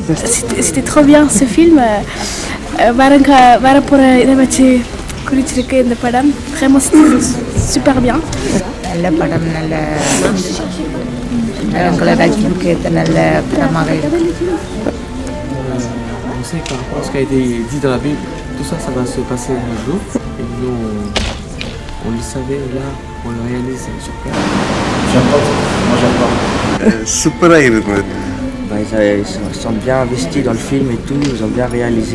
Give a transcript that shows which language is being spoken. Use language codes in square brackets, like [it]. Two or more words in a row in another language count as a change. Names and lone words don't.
[fr] C'était trop bien ce film. Vraiment c'était super bien. [ta] நல்ல படம் நல்ல ரஜினிக்கு நல்ல படமாக இருக்கு. [fr] On sait que par rapport à ce qui a été dit dans la Bible, tout ça, ça va se passer un jour. Et nous, on le savait, là, on le réalise sur place. J'aime pas, moi j'aime pas. Super irritme. Ils sont bien investis dans le film et tout, ils ont bien réalisé.